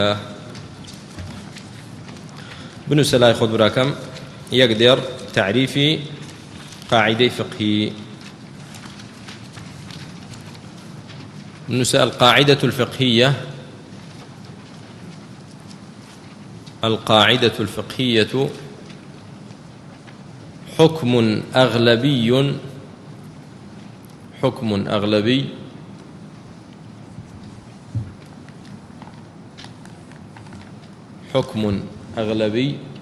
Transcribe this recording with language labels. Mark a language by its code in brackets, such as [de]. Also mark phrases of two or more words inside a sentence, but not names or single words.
[ckb] بنووسە لای خۆت براکەم یەک دێڕ تعریفی قاعدەی فقهی. [ar] بنووسە القاعدة الفقهية. القاعدة الفقهية حكم أغلبي حكم أغلبي